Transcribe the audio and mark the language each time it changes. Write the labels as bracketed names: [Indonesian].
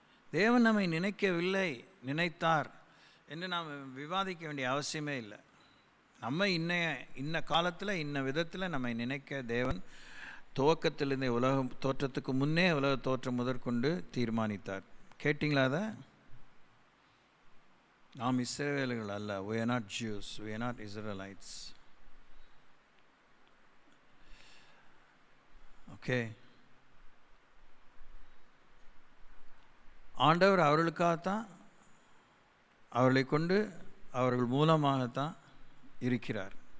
[Tamil] தேவன் நம்மை நினைக்கவில்லை, நினைத்தார் என்று நாம் விவாதிக்க வேண்டிய அவசியமே இல்லை. நம்ம இன்ன காலத்தில் இன்ன விதத்தில் நம்மை நினைக்க தேவன் துவக்கத்திலிருந்தே, உலகம் தோற்றத்துக்கு முன்னே, உலக தோற்றம் முதற்கொண்டு தீர்மானித்தார். கேட்டிங்களா? அதை நாம் இஸ்ரவேலர்கள் அல்ல. [English] we are not Jews, we are not Israelites. [Tamil] Okay, ஆண்டவர் அவர்களுக்காகத்தான், அவர்களை கொண்டு, அவர்கள் மூலமாகத்தான் இருக்கிறார்.